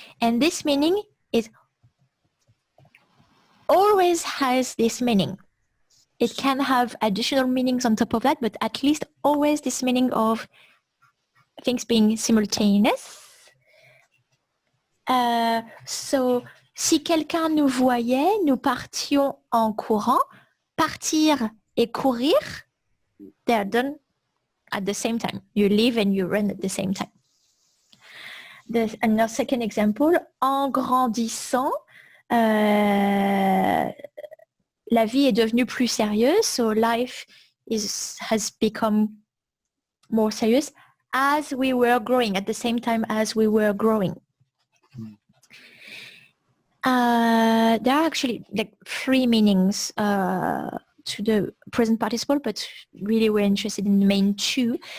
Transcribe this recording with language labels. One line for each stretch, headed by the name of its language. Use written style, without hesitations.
English: And this meaning is always has this meaning. It can have additional meanings on top of that, but at least always this meaning of things being simultaneous.
French: So, si quelqu'un nous voyait, nous partions en courant. Partir et courir,
English: they are done at the same time. You live and you run at the same time. There's another second example.
French: En grandissant, la vie est devenue plus sérieuse.
English: So life has become more serious as we were growing, at the same time as we were growing. There are actually like 3 meanings to the present participle, but really we're interested in the main 2.